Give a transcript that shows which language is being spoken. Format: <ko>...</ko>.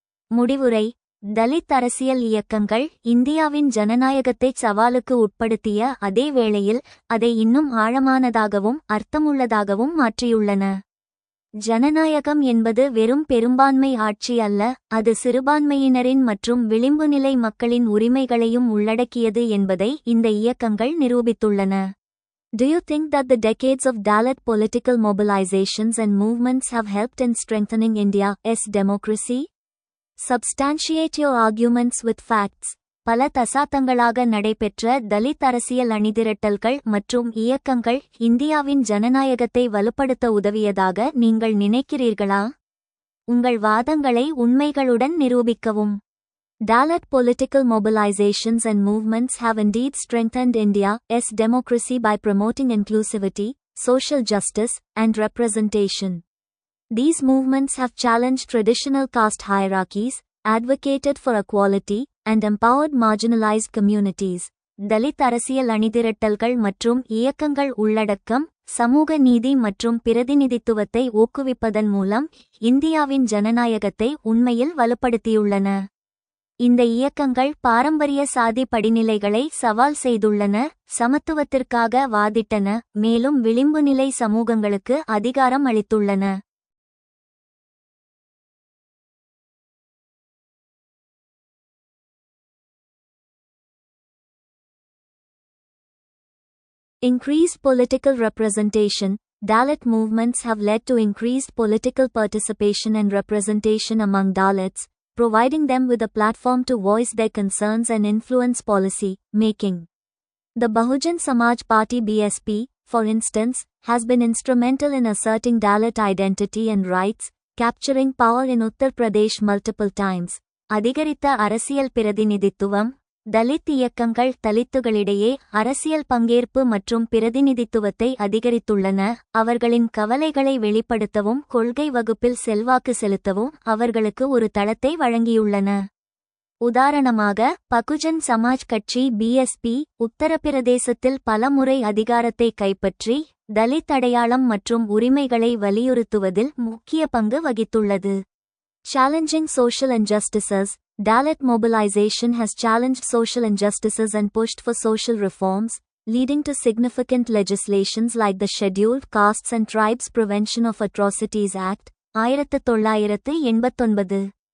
<ta>முடிவுரை: தலித் அரசியல் இயக்கங்கள் இந்தியாவின் ஜனநாயகத்தைச் சவாலுக்கு உட்படுத்திய அதே வேளையில் அதை இன்னும் ஆழமானதாகவும் அர்த்தமுள்ளதாகவும் மாற்றியுள்ளன. ஜனநாயகம் என்பது வெறும் பெரும்பான்மை ஆட்சி அல்ல, அது சிறுபான்மையினரின் மற்றும் விளிம்புநிலை மக்களின் உரிமைகளையும் உள்ளடக்கியது என்பதை இந்த இயக்கங்கள் நிரூபித்துள்ளன.</ta> <en>Do you think that the decades of Dalit political mobilizations and movements have helped in strengthening India's democracy? Substantiate your arguments with facts.</en> <ta>பல தசாப்தங்களாக நடைபெற்ற தலித் அரசியல் அணிதிரட்டல்கள் மற்றும் இயக்கங்கள் இந்தியாவின் ஜனநாயகத்தை வலுப்படுத்த உதவியதாக நீங்கள் நினைக்கிறீர்களா? உங்கள் வாதங்களை உண்மைகளுடன் நிரூபிக்கவும்.</ta> <en>Dalit political mobilizations and movements have indeed strengthened India's democracy by promoting inclusivity, social justice, and representation. These movements have challenged traditional caste hierarchies, advocated for equality, and empowered marginalized communities.</en> <ta>Dalit அரசியல் அணிதிரட்டல்கள் மற்றும் இயக்கங்கள் உள்ளடக்கம், சமூக நீதி மற்றும் பிரதிநிதித்துவத்தை ஊக்குவிப்பதன் மூலம் இந்தியாவின் ஜனநாயகத்தை உண்மையில் வலுப்படுத்தியுள்ளன. இந்த இயக்கங்கள் பாரம்பரிய சாதி படிநிலைகளை சவால் செய்துள்ளன, சமத்துவத்திற்காக வாதிட்டன, மேலும் விளிம்புநிலை சமூகங்களுக்கு அதிகாரம் அளித்துள்ளன.</ta> <en>Increased political representation. Dalit movements have led to increased political participation and representation among Dalits, providing them with a platform to voice their concerns and influence policy making. The Bahujan Samaj Party (BSP), for instance, has been instrumental in asserting Dalit identity and rights, capturing power in Uttar Pradesh multiple times.</en> <ta>அதிகரித்த அரசியல் பிரதிநிதித்துவம். தலித் இயக்கங்கள் தலித்துகளிடையே அரசியல் பங்கேற்பு மற்றும் பிரதிநிதித்துவத்தை அதிகரித்துள்ளன, அவர்களின் கவலைகளை வெளிப்படுத்தவும் கொள்கை வகுப்பில் செல்வாக்கு செலுத்தவும் அவர்களுக்கு ஒரு தளத்தை வழங்கியுள்ளன. உதாரணமாக, பகுஜன் சமாஜ் கட்சி (BSP) உத்தரப்பிரதேசத்தில் பல முறை அதிகாரத்தை கைப்பற்றி தலித் அடையாளம் மற்றும் உரிமைகளை வலியுறுத்துவதில் முக்கிய பங்கு வகித்துள்ளது.</ta> <en>Challenging social injustices. Dalit mobilization has challenged social injustices and pushed for social reforms, leading to significant legislations like the Scheduled Castes and Tribes Prevention of Atrocities Act, 1989.</en>